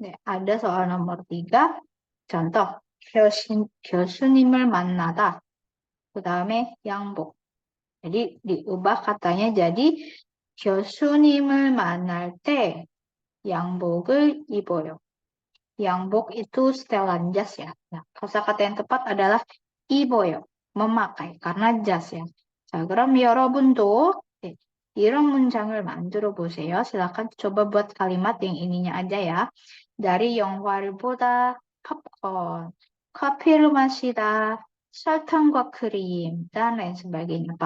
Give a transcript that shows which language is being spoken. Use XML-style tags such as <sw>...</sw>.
<id>네, ada soal nomor 3. contoh</id> <ko>교수님을 만나다. 그 다음에 양복.</ko> <id>jadi diubah katanya jadi</id> <ko>교수님을 만날 때 양복을 입어요.</ko> <id>양복 itu setelan jas ya. Nah, kosakata yang tepat adalah 입어요. memakai karena jas ya.</id> <ko>자, 그럼 여러분도 네, 이런 문장을 만들어 보세요.</ko> <id>silakan coba buat kalimat yang ininya aja ya. dari</id> <ko>영화를 보다 팝콘, 커피를 마시다, 설탕과 크림,</ko> <id>dan lain sebagainya.</id>